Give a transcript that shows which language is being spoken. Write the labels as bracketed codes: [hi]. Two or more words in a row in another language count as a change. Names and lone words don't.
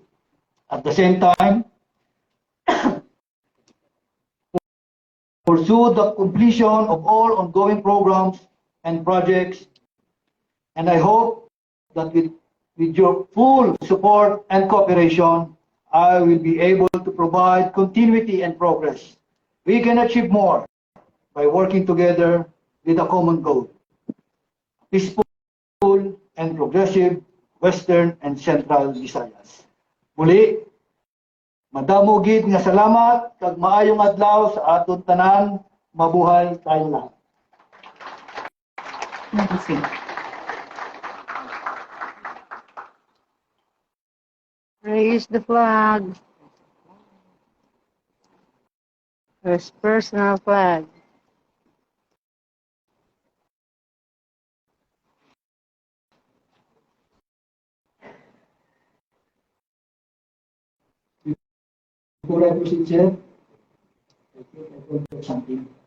[en] At the same time, pursue the completion of all ongoing programs and projects, and I hope that with your full support and cooperation, I will be able to provide continuity and progress. We can achieve more by working together with a common goal. Peaceful and progressive Western and Central Visayas. [hil] Muli, madamo gid nga salamat kag maayong adlaw sa aton tanan. [tl] Mabuhay tayong lahat. [en] Raise the flag. First personal flag. Before I proceed, Chair, I think I will do something.